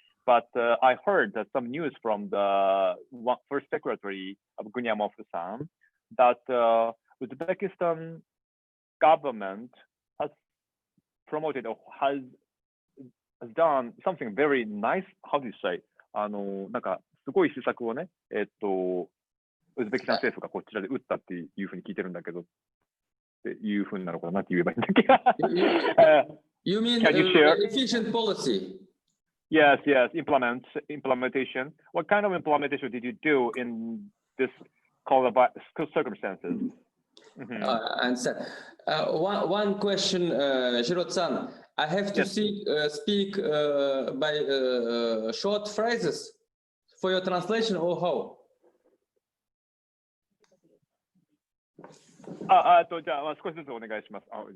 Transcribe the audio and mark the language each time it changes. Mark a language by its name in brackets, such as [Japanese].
[English] But I heard that some news from the first secretary of Gunyamov-san that Uzbekistan government has promoted or has done something very nice. How do you say? [Japanese] なんかすごい施策をね、ウズベキスタン政府がこちらで打ったっていうふうに聞いてるんだけど、っていうふうになるのかな、なんて言えばいいんだっけ [English] ？You mean efficient policy? Yes, yes, implementation. What kind of implementation did you do in this circumstances? Answer. One question, Shirot-san. I have to speak by short phrases for your translation or how? [Japanese] じゃあ少しずつお願いします。